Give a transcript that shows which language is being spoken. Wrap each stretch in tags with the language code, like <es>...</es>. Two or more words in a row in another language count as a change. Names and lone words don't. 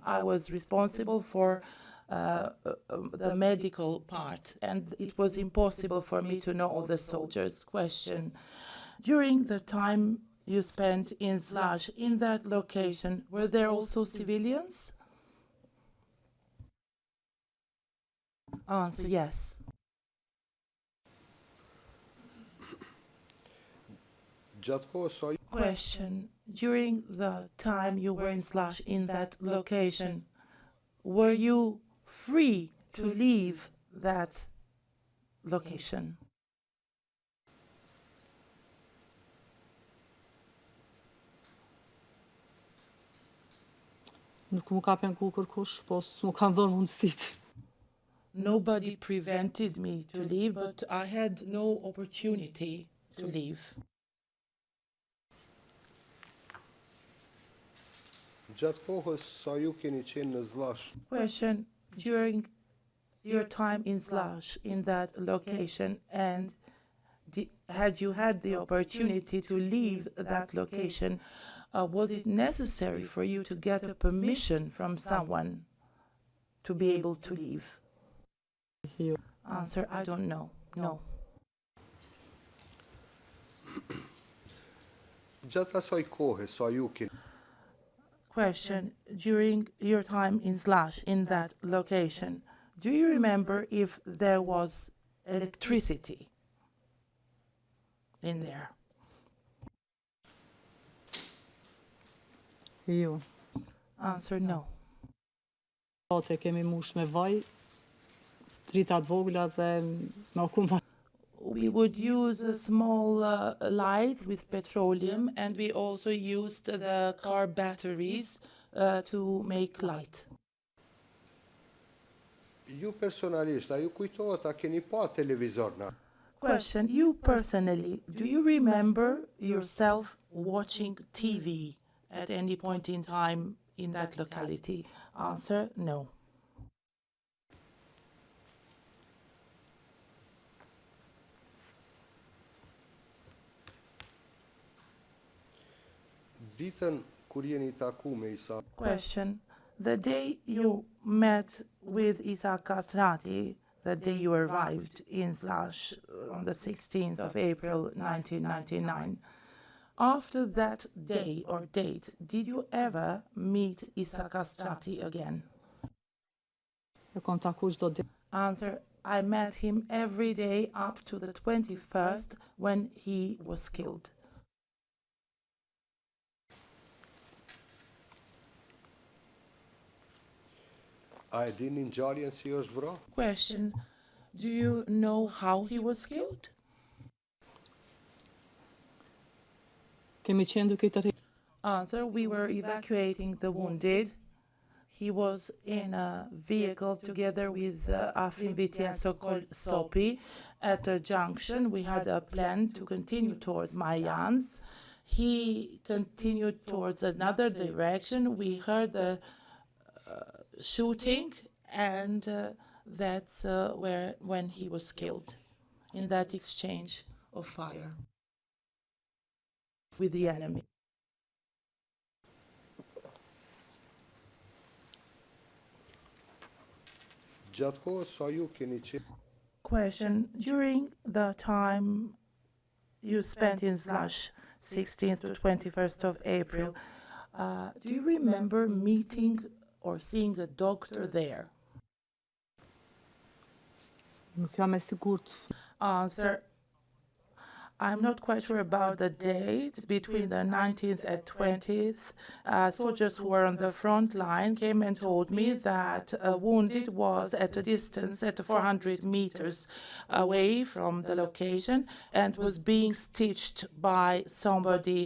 <en>I was responsible for the medical part, and it was impossible for me to know all the soldiers. Question. During the time you spent in Slush, in that location, were there also civilians? Answer, yes.</en> <sq>gjatë kohës sa ju</sq> <en>Question. During the time you were in Slush, in that location, were you free to leave that location?</en> <sq>nuk më ka pengu kërkush, po s'mu kanë dhënë mundësitë.</sq> <en>Nobody prevented me to leave, but I had no opportunity to leave.</en> <sq>gjatë kohës sa ju keni qenë në Zllash</sq> <en>Question. During your time in Slush, in that location, and had you had the opportunity to leave that location, was it necessary for you to get a permission from someone to be able to leave?</en> <sq>Jo.</sq> <en>Answer, I don't know. No.</en> <sq>gjatë asaj kohe sa ju keni</sq> <en>Question. During your time in Slush, in that location, do you remember if there was electricity in there?</en> <sq>Jo.</sq> <en>Answer, no.</en> <sq>Atë kemi mush me vaj, trita të vogla dhe me akuma.</sq> <en>we would use a small light with petroleum, and we also used the car batteries to make light.</en> <sq>Ju personalisht, a ju kujtohet a keni pa televizor na?</sq> <en>Question, you personally, do you remember yourself watching TV at any point in time in that locality? Answer, no.</en> <sq>Ditën kur jeni taku me Isa,</sq> <en>Question, the day you met with Isa Kastrati, the day you arrived in Slash on the 16th of April 1999, after that day or date, did you ever meet Isa Kastrati again?</en> <sq>E kam taku çdo ditë.</sq> <en>Answer, I met him every day up to the 21st when he was killed.</en> <sq>a e dini ngjarjen si është vra?</sq> <en>Question, do you know how he was killed?</en> <sq>Kemi qenë duke i tërhequr.</sq> <en>Answer, we were evacuating the wounded. He was in a vehicle together with Afrin Biti and so-called Sopi at a junction. We had a plan to continue towards Mayans. He continued towards another direction. We heard the shooting, and that's when he was killed, in that exchange of fire with the enemy.</en> <sq>Gjatë kohës sa ju keni qenë</sq> <en>Question, during the time you spent in Slash, 16th to 21st of April, do you remember meeting or seeing a doctor there?</en> <sq>Nuk jam e sigurt.</sq> <en>Answer, I'm not quite sure about the date. Between the 19th and 20th, soldiers who were on the front line came and told me that a wounded was at a distance at 400 meters away from the location and was being stitched by somebody.</en>